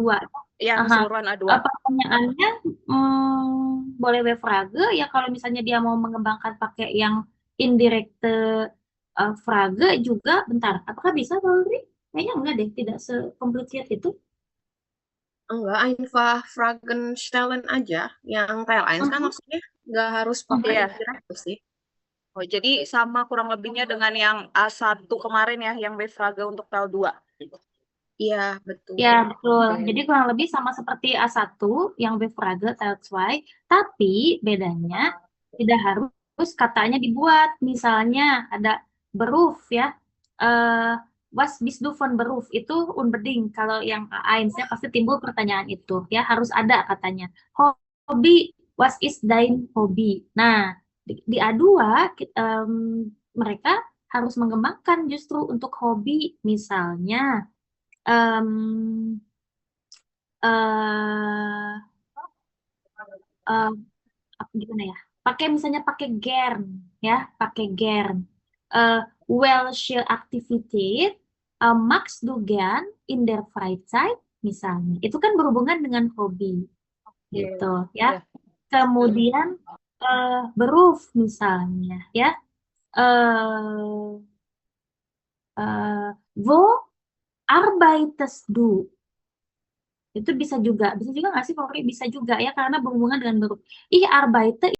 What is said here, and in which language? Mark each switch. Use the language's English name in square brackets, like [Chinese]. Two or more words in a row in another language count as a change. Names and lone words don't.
[Indonesian] Ya, keseluruhan A2. Pertanyaannya boleh W-Frage ya kalau misalnya dia mau mengembangkan pakai yang [German] indirekte Frage [Indonesian] juga. Bentar, apakah bisa Valerie? Kayaknya enggak deh, tidak sekomplisit itu. Enggak, [German] einfach Fragen stellen aja. [Indonesian] Yang tel 1 kan maksudnya nggak harus pakai Iya. indirekte sih. Oh, jadi sama kurang lebihnya dengan yang A1 kemarin ya, yang W-Frage untuk tel 2. Iya, betul. Ya, betul. Jadi kurang lebih sama seperti A1 yang W-Frage tel 2, tapi bedanya tidak harus katanya dibuat. Misalnya ada Beruf ya. [German] Was bist du von Beruf? [Indonesian] Itu unbedingt. Kalau yang A1 ya pasti timbul pertanyaan itu. Ya, harus ada katanya. Hobi, [German] was is dein Hobby? [Indonesian] Nah, di A2 mereka harus mengembangkan justru untuk hobi. Misalnya gimana ya? Misalnya pakai gern ya, pakai gern. [German] Welche Aktivität magst du gern in der Freizeit misalnya. [Indonesian] Itu kan berhubungan dengan hobi gitu ya. Kemudian Beruf misalnya ya. [German] Wo arbeitest du? [Indonesian] Itu bisa juga nggak sih Polri? Bisa juga ya, karena berhubungan dengan beruf. [German] Ich arbeite